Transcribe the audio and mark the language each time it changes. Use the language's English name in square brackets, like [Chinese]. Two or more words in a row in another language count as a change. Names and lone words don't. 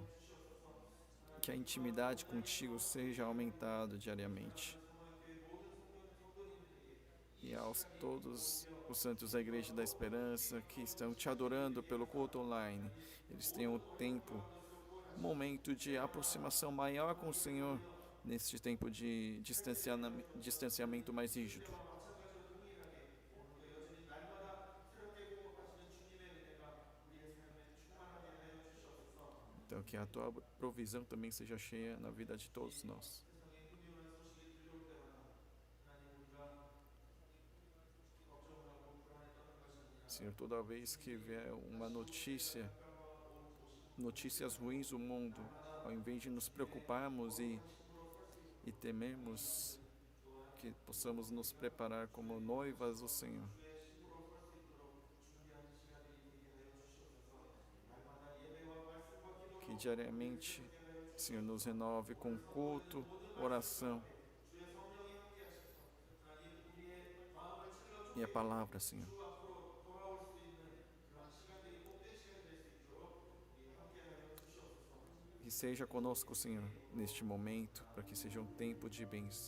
[Portuguese] Que a intimidade contigo seja aumentada diariamente. aos todos os santos da Igreja da Esperança que estão te adorando pelo culto online. Eles tenham um tempo, um momento de aproximação maior com o Senhor neste tempo de distanciamento mais rígido. [Korean] 마찬가지로 동일하게 오늘도 여전히 날마다 새롭게 공급하시는 주님의 은혜가 우리의 삶에 충만하게 하여 주시옵소서. [Portuguese] Então, que a tua provisão também seja cheia na vida de todos nós. [Korean] 세상에 흥미로운 소식이 들려올 때마다 하나님 우리가 걱정을 하고 불안했던 것이 아니라 [Portuguese] Senhor, toda vez que vier uma notícias ruins do mundo, ao invés de nos preocuparmos e temermos, que possamos nos preparar como noivas do Senhor. [Korean] 주의 신부로 설 수 있도록 준비하는 시간들이 되게 하여 주시옵소서. 날마다 예배와 말씀과 기도로 [Portuguese] Que diariamente, Senhor, nos renove com culto, oração [Korean] 주의 성령이 함께 하셔서 하나님 우리의 마음을 [Portuguese] e a [Korean] 채워주게 [Portuguese] palavra, Senhor. [Korean] 주 앞으로 돌아올 수 있는 그러한 시간들이 복된 시간이 될 수 있도록 우리 함께 하여 주시옵소서. [Portuguese] Que seja conosco, Senhor, neste momento, para que seja um tempo de bênção.